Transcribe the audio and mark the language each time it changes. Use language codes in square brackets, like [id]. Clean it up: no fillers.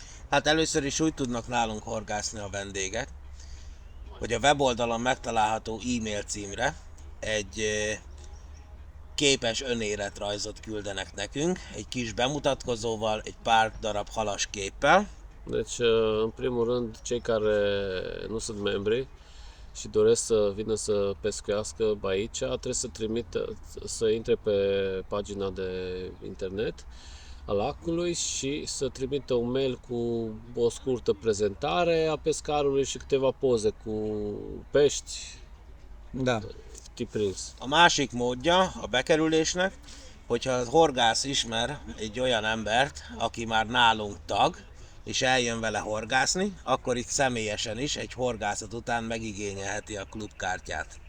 [hu] Hát először is úgy tudnak nálunk horgászni a vendégek, hogy a weboldalon megtalálható e-mail címre egy képes önéletrajzot küldenek nekünk, egy kis bemutatkozóval, egy pár darab halas képpel. [ro] Deci, în primul rând, cei care nu sunt membri și doresc să vină să pescuiască aici, trebuie să intre pe pagina de internet a lacului și să trimită un mail cu o scurtă prezentare a pescarului și câteva poze cu pești Da. prins. [hu] A másik módja a bekerülésnek, hogyha a horgász ismer egy olyan embert, aki már nálunk tag, és eljön vele horgászni, akkor itt személyesen is egy horgászat után megigényelheti a klubkártyát.